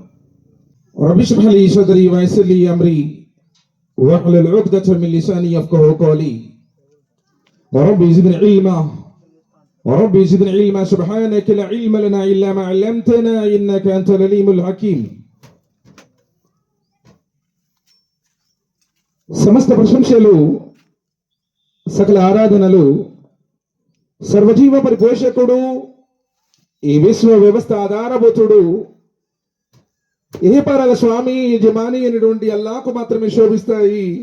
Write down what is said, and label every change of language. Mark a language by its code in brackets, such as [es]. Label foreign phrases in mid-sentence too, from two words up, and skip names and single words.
[ar] رب اشرح لي صدري ويسر لي أمري واحلل عقدة من لساني يفقهوا قولي. ورب زدني علما سبحانك لا علم لنا إلا ما علمتنا إنك أنت العليم الحكيم. [te] సమస్త ప్రశంసలు సకల ఆరాధనలు సర్వజీవ పరిపోషకుడు, ఈ విశ్వ వ్యవస్థ ఆధారభూతుడు, ఇహపరాల స్వామి యజమాని అయినటువంటి అల్లాహ్కు మాత్రమే శోభిస్తాయి.